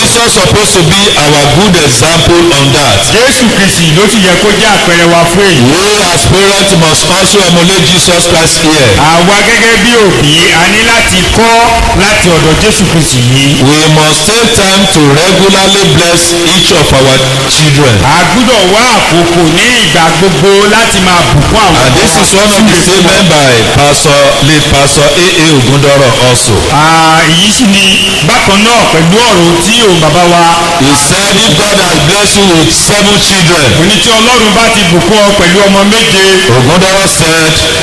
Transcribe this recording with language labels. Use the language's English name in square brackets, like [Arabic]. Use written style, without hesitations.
[English] Jesus supposed to be our good example on that. [Yoruba] Jésù Kristi ló sì yẹ kó jẹ́ àpẹẹrẹ wa fún èyí. [English] We as parents must also emulate Jesus Christ here. [Yoruba] àwa gẹ́gẹ́ bí òbí a ní láti kọ́ láti ọ̀dọ̀ Jésù Kristi yìí. [English] We must take time to regularly bless each of our children. [Yoruba] a gbúdọ̀ wá àkókò ní ìgbà gbogbo láti máa bùkún àwọn [English] And this is one of the statements by late Pastor A.A. Ogundoro also. [Yoruba] èyí sì ni bákan náà pẹ̀lú ọ̀rọ̀ tí òun bàbá wa. [English] He said if God has blessed you with 7 children. [Yoruba] òní tí Ọlọ́run bá ti bùkún ọ pẹ̀lú ọmọ méje. [English] Ogundoro said.